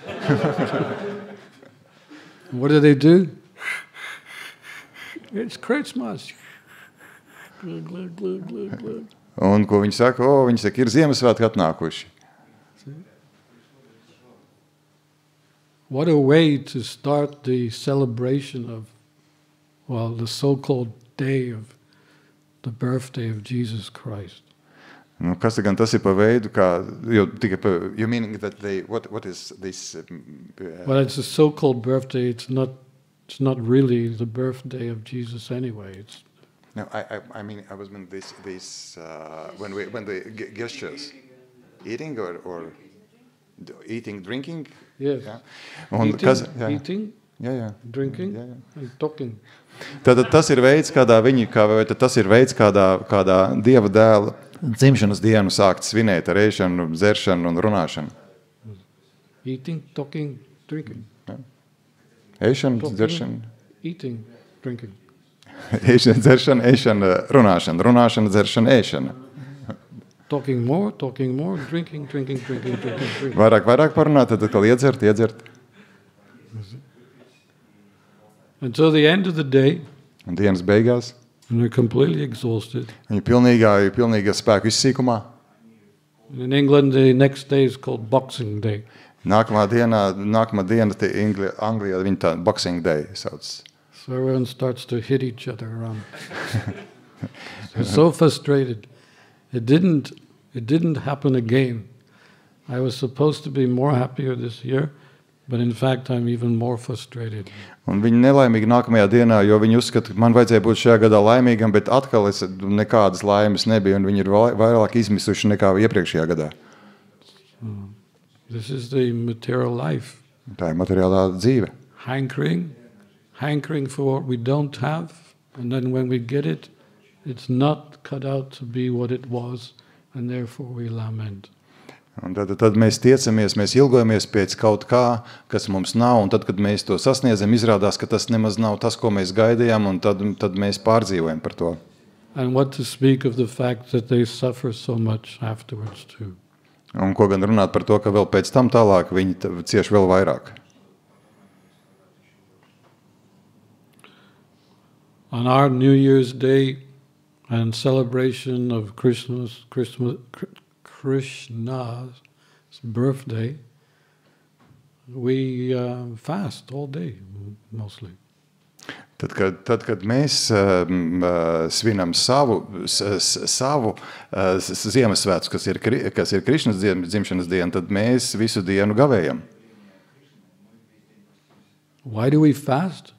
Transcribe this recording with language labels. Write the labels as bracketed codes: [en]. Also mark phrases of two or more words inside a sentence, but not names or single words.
[en] What do? It's Christmas. Glug, glug, glug, glug, glug. [lv] Un ko viņi saka? Viņi saka, ir Ziemassvētki atnākuši. [en] What a way to start the celebration of, the so-called day of the birthday of Jesus Christ. [lv] Nu, kas gan tas ir pa veidu, kā, [en] you meaning that what is this? Well, it's a so-called birthday. It's not really the birthday of Jesus anyway. No, I mean this when the gestures, eating or eating, drinking. Yes. Yeah. Eating, drinking, and talking. [lv] Tad tas ir veids, kādā Dieva dēla dzimšanas dienu sākt svinēt ar ēšanu, dzeršanu un runāšanu. [en] Eating, talking, drinking. [lv] Ja. Ēšana, dzeršana. [en] Eating, drinking. [lv] Ēšana, dzeršana, ēšana, runāšana. Runāšana, dzeršana, ēšana. [en] Talking more, drinking. [lv] Vairāk parunāt, tad atkal iedzert. [en] Until the end of the day. [lv] Un dienas beigās. [en] And they're completely exhausted. [lv] Viņi pilnīgā spēku izsīkumā. [en] In England, the next day is called Boxing Day. [lv] Nākamā diena Anglijā viņi tā Boxing Day sauc. [en] So everyone starts to hit each other around. They're so frustrated. It didn't happen again. I was supposed to be more happier this year, but in fact I'm even more frustrated. [lv] Un viņi nelaimīgi nākamajā dienā, jo viņi uzskata, ka man vajadzēja būt šajā gadā laimīgam, bet atkal nekādas laimes nebija, un viņi ir vairāk izmisuši nekā iepriekšējā gadā. [en] This is the material life. [lv] Tā ir materiālā dzīve. [en] Hankering for what we don't have, and then when we get it, it's not cut out to be what it was, and therefore we lament. [lv] Un tad mēs tiecamies, mēs ilgojamies pēc kaut kā, kas mums nav, un tad, kad mēs to sasniedzam, izrādās, ka tas nemaz nav tas, ko mēs gaidījām, un tad mēs pārdzīvojam par to. [en] And what to speak of the fact that they suffer so much afterwards too. [lv] Un ko gan runāt par to, ka vēl pēc tam tālāk viņi cieš vēl vairāk. [en] On our New Year's Day and celebration of Krishna's birthday, we fast all day, mostly. [lv] Tad, kad mēs svinam savu Ziemassvētkus, kas ir Krišnas dzimšanas diena, tad mēs visu dienu gavējam. [en] Why do we fast?